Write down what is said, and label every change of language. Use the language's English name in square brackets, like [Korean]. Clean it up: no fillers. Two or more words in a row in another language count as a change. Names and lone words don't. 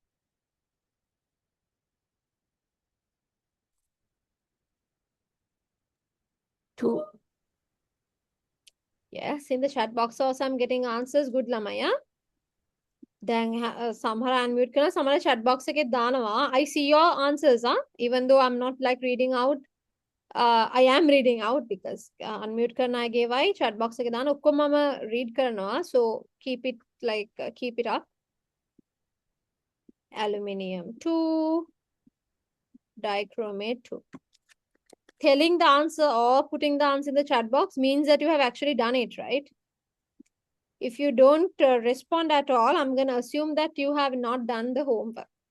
[English] 2. Yes, in the chat box also I'm getting answers. Good Lamaya. Then Samhara unmute karna. [Sinhala] Samhara [English] chat box [Sinhala] එකේ දානවා. [English] I see your answers, huh? Even though I'm not like reading out. I am reading out because unmute [Sinhala] කරන අයගේ වයි [English] chat box [Sinhala] එකේ දාන ඔක්කොම මම read කරනවා. [English] So keep it like keep it up. Aluminium 2, dichromate 2. Telling the answer or putting the answer in the chat box means that you have actually done it, right? If you don't respond at all, I'm going to assume that you have not done the homework.